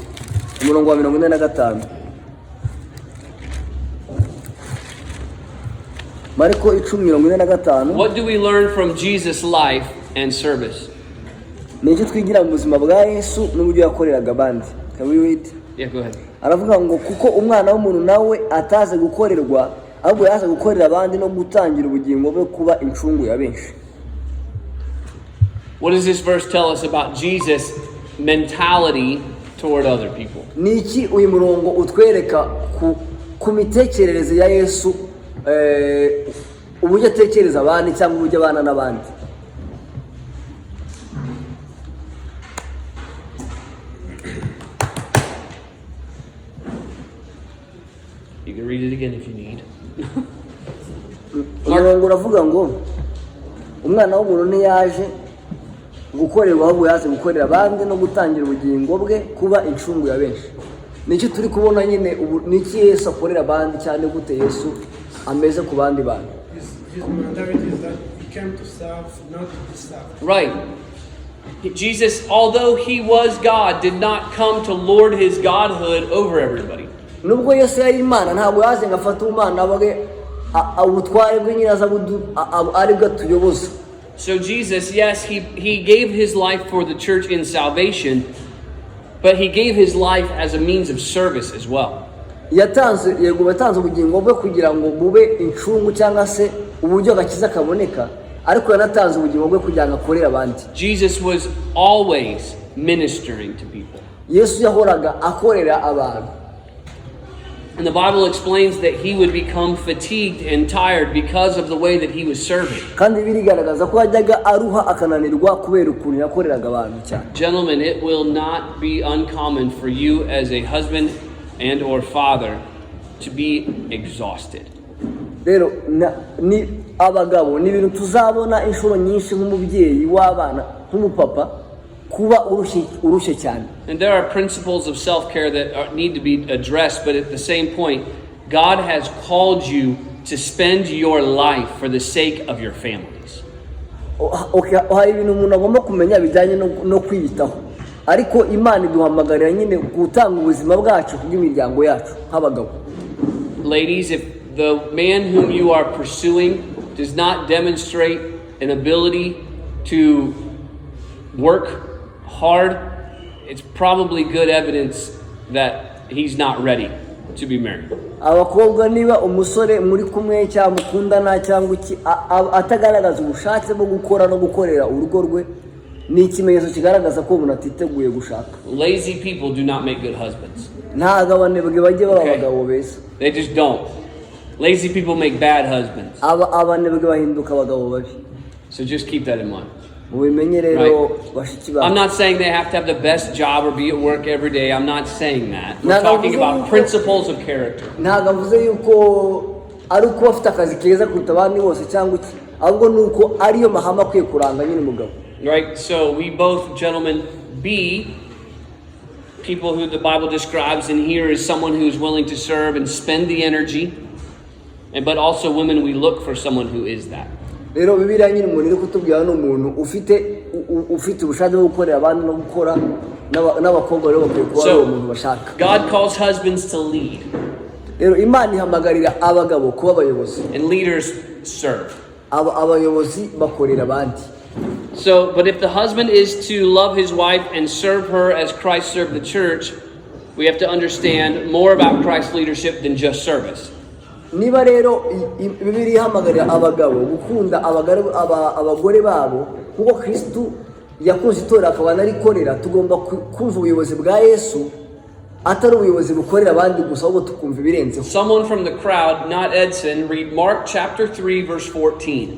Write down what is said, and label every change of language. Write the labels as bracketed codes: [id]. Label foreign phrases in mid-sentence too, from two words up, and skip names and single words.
[en] What do we learn from Jesus' life and service? Yeah, go ahead. [rw] aravuga ngo kuko umwana w'umuntu nawe ataze gukorerwa ahubwo yaza gukorera abandi no gutangira ubugingo bwe kuba incungu ya benshi. [en] What does this verse tell us about Jesus' mentality toward other people? [rw] Niki uyu murongo utwereka ku mitekerereze ya Yesu uburyo atekereza abandi cyangwa uburyo abana n'abandi? [en] You can read it again if you need. [rw] Umurongo uravuga ngo umwana w'umuntu ntiyaje gukorerwa ahubwo yaje gukorera abandi no gutangira ubugingo bwe kuba incungu ya benshi. Niki turi kubona nyine niki Yesu akorera abandi cyane gute Yesu ameze ku bandi bantu? [en] His mentality is that he came to serve, not to be served. Right. Jesus, although he was God, did not come to lord his godhood over everybody. [rw] Nubwo Yesu yari Imana ntabwo yaje ngafata umwana bage abutware bwe nyiraza ari bwo tuyoboza. [en] So Jesus, yes, he gave his life for the church in salvation, but he gave his life as a means of service as well. [rw] Yatanze ubugingo bwe kugira ngo bube incungu cyangwa se uburyo gakiza kaboneka, ariko yanatanze ubugingo bwe kugira ngo akorere abandi. [en] Jesus was always ministering to people. [rw] Yesu yahoraga akorera abantu. [en] And the Bible explains that he would become fatigued and tired because of the way that he was serving. [rw] kandi birigaragaza ko yajyaga aruha akananirwa kubera ukuntu yakoreraga abantu cyane. [en] Gentlemen, it will not be uncommon for you as a husband and or father to be exhausted. [rw] Rero ni abagabo ni ibintu tuzabona inshuro nyinshi nk'umubyeyi w'abana nk'umupapa kuba urushye cyane. [en] And there are principles of self-care that need to be addressed, but at the same point, God has called you to spend your life for the sake of your families. [rw] Hari ibintu umuntu agomba kumenya bijyanye no kwiyitaho, ariko Imana iduhamagarira nyine gutanga ubuzima bwacu bw'imiryango yacu nk'abagabo. [en] Ladies, if the man whom you are pursuing does not demonstrate an ability to work hard, it's probably good evidence that he's not ready to be married. [rw] Abakobwa niba umusore muri kumwe cyangwa mukundana cyangwa atagaragaza ubushake bwo gukora no gukorera urugo rwe, ni ikimenyetso kigaragaza ko umuntu atiteguye gushaka. [en] Lazy people do not make good husbands. [rw] Ntago abanebwe bajye baba abagabo beza. [en] They just don't. Lazy people make bad husbands. [rw] Abanebwe bahinduka abagabo babi. [en] So just keep that in mind. Right. I'm not saying they have to have the best job or be at work every day. I'm not saying that. We're talking about principles of character. Right? So we both, gentlemen, be people who the Bible describes in here as someone who's willing to serve and spend the energy. But also women, we look for someone who is that. [rw] Rero Bibiliya nyine umuntu iri kutubwira n'umuntu ufite ubushake bwo gukorera abandi no gukora n'abakobwa rero bakwiye kuba ari umuntu bashaka. [en] God calls husbands to lead. [rw] Rero Imana ihamagarira abagabo kuba abayobozi. [en] And leaders serve. [rw] Abayobozi bakorera abandi. [en] So, but if the husband is to love his wife and serve her as Christ served the church, we have to understand more about Christ's leadership than just service. [rw] Niba rero Bibiliya ihamagarira abagabo gukunda abagore babo kuko Kristo yakunze itorero akaba anarikorera, tugomba kumva ubuyobozi bwa Yesu atari ubuyobozi bukorera abandi gusa ahubwo tukumva ibirenzeho. [en] Someone from the crowd, not Edson, read Mark chapter 3 verse 14.